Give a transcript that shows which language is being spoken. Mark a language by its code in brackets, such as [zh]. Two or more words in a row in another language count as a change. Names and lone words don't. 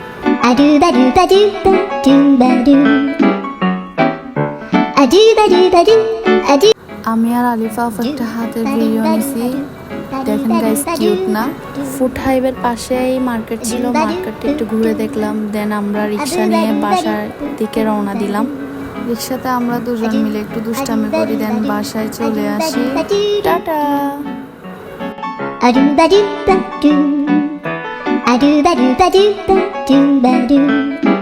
[bn] আমি আর আলিফা একটা হাতের ভিডিও নিছি, দেখেন গাইস কিউট না। ফুড হাইওয়ের পাশেই মার্কেট ছিল, মার্কেটে একটু ঘুরে দেখলাম, দেন আমরা রিক্সা নিয়ে বাসার দিকে রওনা দিলাম। রিক্সাতে আমরা দুজন মিলে একটু দুষ্টামি করি, দেন বাসায় চলে আসি। টাটা। A do ba do ba do ba do ba do ba do.